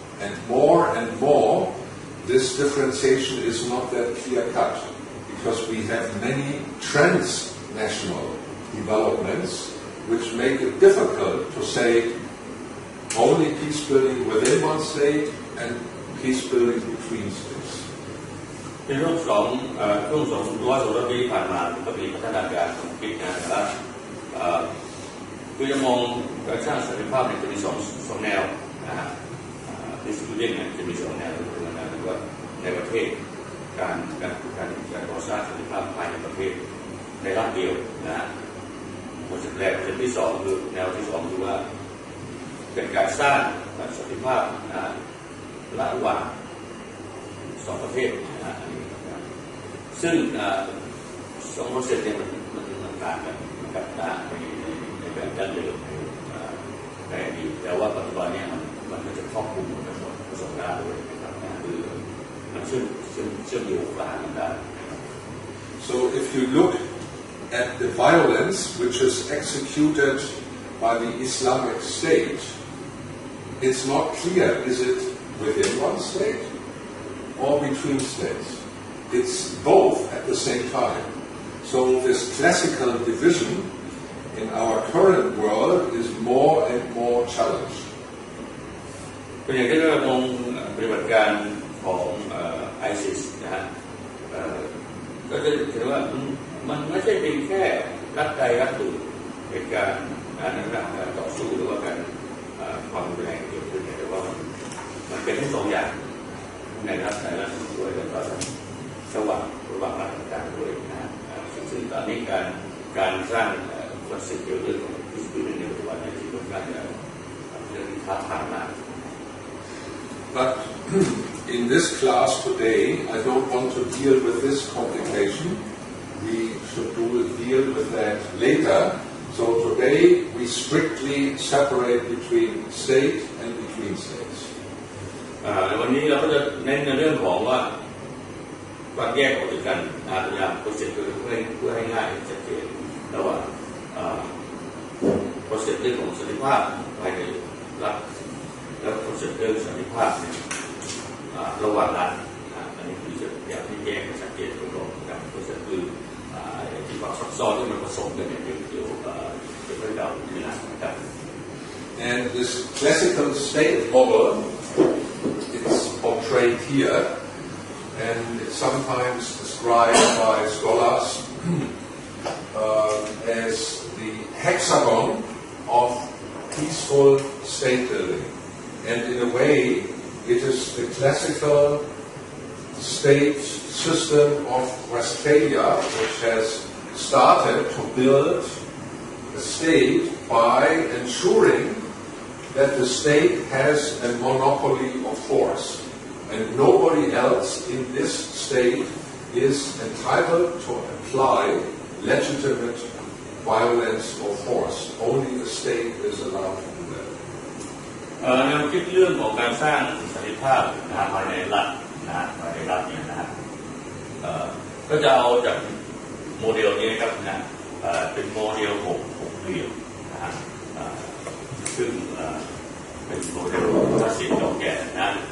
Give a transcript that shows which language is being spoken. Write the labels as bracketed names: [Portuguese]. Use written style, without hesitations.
[English] And more, this differentiation is not that clear-cut, because we have many transnational developments which make it difficult to say only peace building within one state and peace building between states. [Thai] ในช่วง200 ปีที่ผ่านมาก็มีพัฒนาการของคิดนะครับคือจะมองการสร้างสันติภาพเนี่ยจะมี2แนวนะฮะpeace buildingเนี่ยจะมี2แนวคือว่าในประเทศการก่อสร้างสันติภาพภายในประเทศในรัฐเดียวนะฮะคอนเซ็ปต์แรกคอนเซ็ปต์ที่2คือแนวที่2คือว่าเป็นการสร้างสันติภาพระหว่าง 2ประเทศนะซึ่ง2คอนเซ็ปต์เนี่ยมันต่างกันนะครับในแบบดั้งเดิมในอดีตแต่ว่าปัจจุบันเนี่ยมันก็จะครอบคลุมทั้งหมดผสมกันด้วยนะครับคือมันเชื่อมโยงกันได้ [English] So if you look at the violence which is executed by the Islamic State, it's not clear, is it within one state or between states? It's both at the same time. So this classical division in our current world is more and more challenged. [Thai] เป็นอย่างที่เรามองปฏิบัติการของISIS นะฮะก็จะเห็นว่ามันไม่ใช่เพียงแค่รัฐใดรัฐหนึ่งเหตุการณ์การต่อสู้หรือว่าการความรุนแรงเกิดขึ้นแต่ว่ามันเป็นทั้ง2อย่างในรัฐใดรัฐหนึ่งด้วยแล้วก็ระหว่างรัฐต่างๆด้วยนะซึ่งตอนนี้การสร้างคอนเซ็ปต์เกี่ยวกับเรื่องของพิสูจน์ในปัจจุบันเนี่ยที่ค่อนข้างจะเรื่องท้าทายมาก [English] But in this class today, I don't want to deal with this complication. We should deal with that later. So today we strictly separate between state and between states. [Thai] วันนี้เราก็จะเน้นในเรื่องของว่าการแยกออกจากกันพยายามคอนเซ็ปต์เพื่อให้ง่ายชัดเจนระหว่างคอนเซ็ปต์เรื่องของสันติภาพภายในรัฐแล้วคอนเซ็ปต์เรื่องสันติภาพระหว่างรัฐอันนี้คือจะอยากให้แยกชัดเจนตรงๆนะครับคอนเซ็ปต์คือ ที่ความซับซ้อนที่มันผสมกันเนี่ยเดี๋ยวเรื่องราวที่น่าสนใจ [English] And this classical state model, it's portrayed here, and it's sometimes described by scholars as the hexagon of peaceful state building. And in a way, it is the classical state system of Westphalia, which has started to build a state by ensuring that the state has a monopoly of force, and nobody else in this state is entitled to apply legitimate violence or force. Only the state is allowed to do that. [Thai] แนวคิดเรื่องของการสร้างสันติภาพภายในรัฐภายในรัฐเนี่ยนะฮะก็จะเอาจากโมเดลนี้นะครับนะเป็นโมเดล6เหลี่ยมนะฮะซึ่งเป็นโมเดลคลาสสิกเก่าแก่นะ